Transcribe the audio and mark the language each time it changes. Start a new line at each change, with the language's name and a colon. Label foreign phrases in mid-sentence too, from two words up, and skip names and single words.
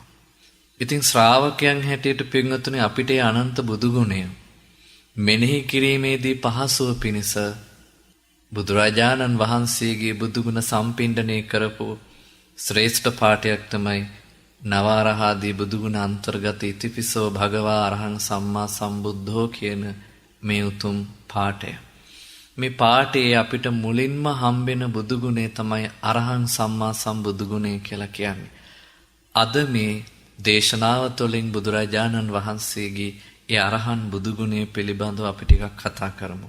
Sinhala: ඉතින් ශ්‍රාවකයන් හැටියට පින්වතුනි අපිට අනන්ත බුදුගුණය මෙනෙහි කිරීමේදී පහසුව පිණිස බුදුරජාණන් වහන්සේගේ බුදුගුණ සම්පින්ඩණය කරපු ශ්‍රේෂ්ඨ පාඨයක් තමයි නවාරහාදී බුදුගුණ අන්තර්ගත
Pali: ඉතිපිසෝ භගවා අරහං සම්මා සම්බුද්ධෝ
Sinhala: කියන මේ උතුම් පාඨය. මේ පාඨයේ අපිට මුලින්ම හම්බෙන බුදුගුණේ තමයි අරහං සම්මා සම්බුදුගුණය කියලා කියන්නේ. අද මේ දේශනාව තුළින් බුදුරජාණන් වහන්සේගේ ඒ අරහන් බුදුගුණය පිළිබඳව අපි ටිකක් කතා කරමු.